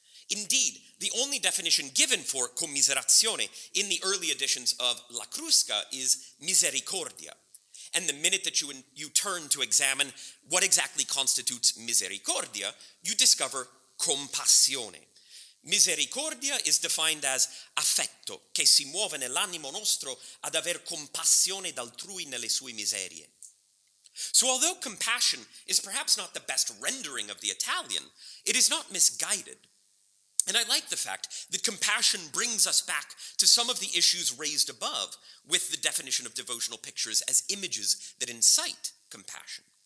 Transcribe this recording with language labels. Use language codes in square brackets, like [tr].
[en] Indeed, the only definition given for commiserazione in the early editions of La Crusca is misericordia. And the minute that you turn to examine what exactly constitutes misericordia, you discover compassione. Misericordia is defined as [it] affetto che si muove nell'animo nostro ad aver compassione d'altrui nelle sue miserie. [en] So although compassion is perhaps not the best rendering of the Italian, it is not misguided. And I like the fact that compassion brings us back to some of the issues raised above with the definition of devotional pictures as images that incite compassion.